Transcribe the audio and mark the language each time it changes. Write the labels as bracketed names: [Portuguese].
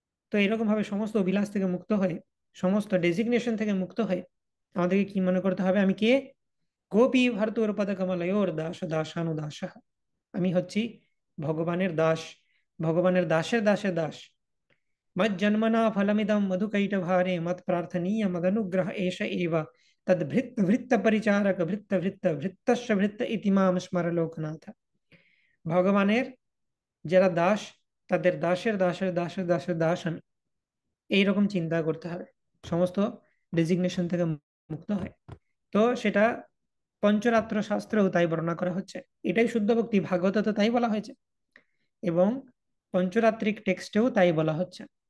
[Bangla] তো এরকম ভাবে সমস্ত অভিলাষ থেকে মুক্ত হয়ে, সমস্ত ডেজিগনেশন থেকে মুক্ত হয়ে আমাদেরকে কি মনে করতে হবে? আমি কে? [Sanskrit] গোপী ভারতর পদ কমলয়োর দাস দাসানুদাস। [Bangla] আমি হচ্ছি ভগবানের দাস, ভগবানের দাসের দাসের দাস। [Sanskrit] मज्जन्मना फलमिदं मधुकैटभारे मत्प्रार्थनीय मदनुग्रह एष एव तद् भृत्त भृत्त परिचारक भृत्त भृत्त भृत्तस्य भृत्त इति माम स्मर लोकनाथ। [Bangla] ভগবানের যারা দাস, তাদের দাসের দাসের দাসের দাসের দাস আমি, এইরকম চিন্তা করতে হবে, সমস্ত ডেজিগনেশন থেকে মুক্ত হয়। তো সেটা পঞ্চরাত্র শাস্ত্রেও তাই বর্ণনা করা হচ্ছে। এটাই শুদ্ধ ভক্তি, ভাগবত তো তাই বলা হয়েছে, এবং পঞ্চরাত্রিক টেক্সটেও তাই বলা হচ্ছে।